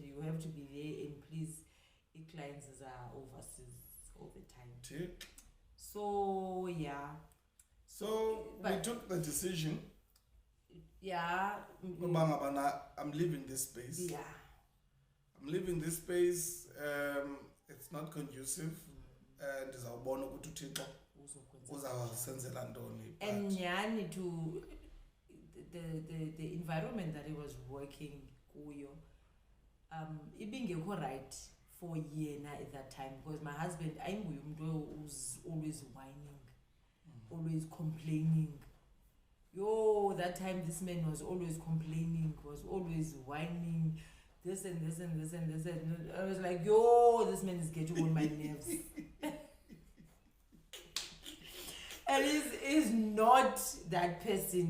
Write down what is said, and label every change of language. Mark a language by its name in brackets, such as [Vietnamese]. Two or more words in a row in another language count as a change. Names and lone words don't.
[English] You have to be there and please clients are overseas all the time. So yeah. So we took the decision. Yeah. I'm leaving this space. Yeah. I'm leaving this space. It's not conducive. [Zulu] And izawubona ukuthi uThixo uzawusenzela ntoni. [English] And yani to the environment that he was working [Zulu] kuyo, ibingekho [English] right for yena at that time because my husband [Zulu] ayinguye umuntu [English] who's always whining, always complaining. Yo, that time this man was always complaining, was always whining, this and this and this and this and I was like, yo, this man is getting on my nerves. And he's not that person.